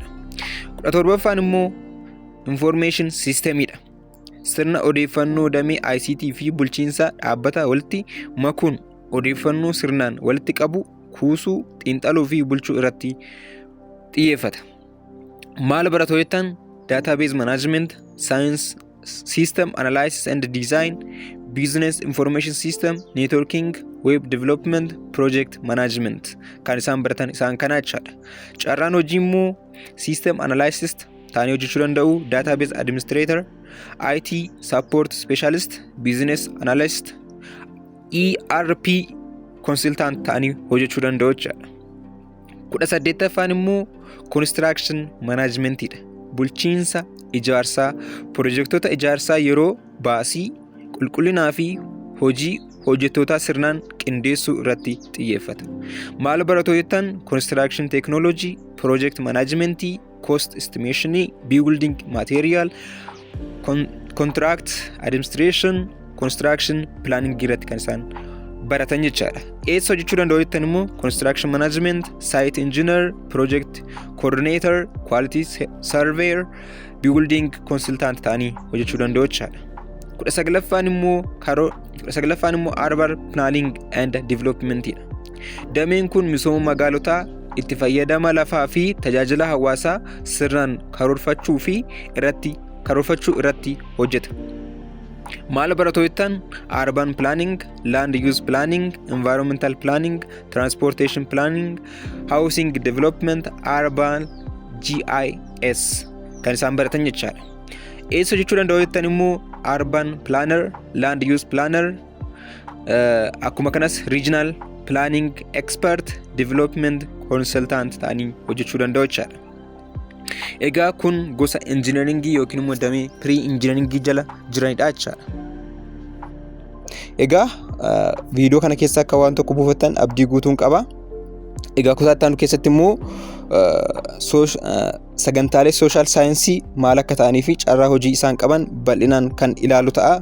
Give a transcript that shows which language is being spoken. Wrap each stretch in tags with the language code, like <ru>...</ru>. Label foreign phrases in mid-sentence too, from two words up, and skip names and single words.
<om>17ffaan immoo</om> <en>information systemidha.</en> <om>Sirna odeeffannoo damee ICT fi bulchiinsa dhaabbata walitti makuun odeeffannoo sirnaan walitti qabu, kuusuu, xiinxaluu fi bulchuu irratti xiyyeeffata. Maal baratu jettan</om> <en>database management, science system analysis and design, business information system, networking, web development, project management</en> <om>kan isaan baratan isaan kana jechaadha. Carraan hojii immoo</om> <en>system analyst</en> <om>ta'anii hojjechuu danda'u,</om> <en>database administrator, IT support specialist, business analyst, ERP consultant</en> <om>ta'anii hojjechuu danda'u jechaadha. 18ffaan immoo</om> <en>construction managementidha.</en> <om>Bulchiinsa ijaarsaa, piroojeektoota ijaarsaa yeroo baasii, qulqullinaa fi hojii hojjettootaa sirnaan qindeessuu irratti xiyyeeffata. Maal baratu jettan</om> <en>construction technology, project management, cost estimation, building material, contract administration, construction planning</en> <om>irratti kan isaan baratan jechaadha. Eessa hojjechuu danda'u jettan immoo</om> <en>construction management, site engineer, project coordinator, quality surveyor, building consultant</en> <om>ta'anii hojjechuu danda'u jechaadha. 19ffaan immoo</om> <en>urban planning and developmentidha.</en> <om>Dameen kun misooma magaalotaa, itti fayyadama lafaa fi tajaajila hawaasaa sirnaan karoorfachuu irratti hojjeta. Maal baratu jettan</om> <en>urban planning, land use planning, environmental planning, transportation planning, housing development, urban GIS</en> <om>kan isaan baratan jechaadha. Eessa hojjechuu danda'u jettan immoo</om> <en>urban planner, land use planner,</en> <om>akkuma kanas</om> <en>regional planning expert, development consultant</en> <om>ta'anii hojjechuu danda'u jechaadha. Egaa kun gosa engineeringii yookiin immoo damee pre-engineeringii jala jiranidha jechaadha. Egaa viidiyoo kana keessa akka waan tokko buufattan abdii guutuun qaba. Egaa kutaa itti aanu keessatti immoo sagantaalee sooshaal saayinsii maal akka ta'anii fi carraa hojii isaan qaban bal'inaan kan ilaalu ta'a.</om>